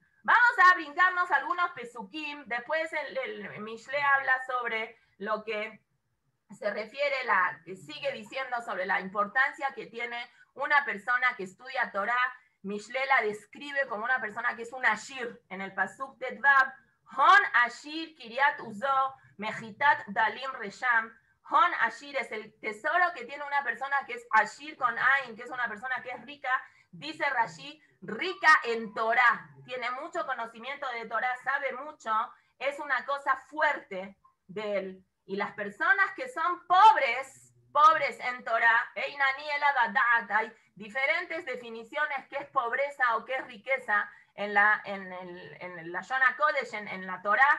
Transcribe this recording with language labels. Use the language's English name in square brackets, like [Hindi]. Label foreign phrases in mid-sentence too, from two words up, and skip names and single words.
[Spanish] Vamos a brincarnos algunos pesukim. Después el Mishle habla sobre lo que se refiere, sigue diciendo sobre la importancia que tiene una persona que estudia Torah. Mishle la describe como una persona que es un ashir en el pasuk Tetvav. [Hebrew] הון עשיר קרית עזו מחתת דלים רישם. הון עשיר [Spanish] es el tesoro que tiene una persona que es ashir con ain, que es una persona que es rica. Dice Rashi, rica en Torah, tiene mucho conocimiento de Torah, sabe mucho, es una cosa fuerte de él. Y las personas que son pobres en Torah, hay diferentes definiciones qué es pobreza o qué es riqueza en la [Hebrew] לשון הקודש, [Spanish] en la Torah.